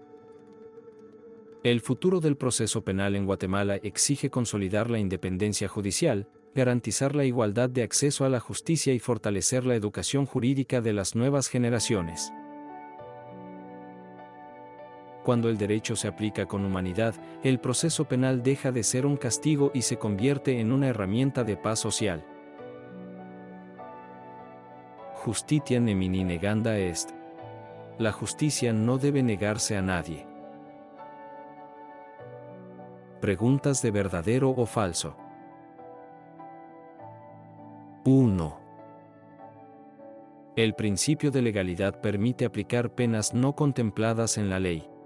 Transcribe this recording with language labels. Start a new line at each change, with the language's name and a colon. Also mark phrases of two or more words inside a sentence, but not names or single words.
Spanish: El futuro del proceso penal en Guatemala exige consolidar la independencia judicial, garantizar la igualdad de acceso a la justicia y fortalecer la educación jurídica de las nuevas generaciones. Cuando el derecho se aplica con humanidad, el proceso penal deja de ser un castigo y se convierte en una herramienta de paz social.
Latin: Justitia nemini neganda est.
Spanish: La justicia no debe negarse a nadie. Preguntas de verdadero o falso. 1. El principio de legalidad permite aplicar penas no contempladas en la ley.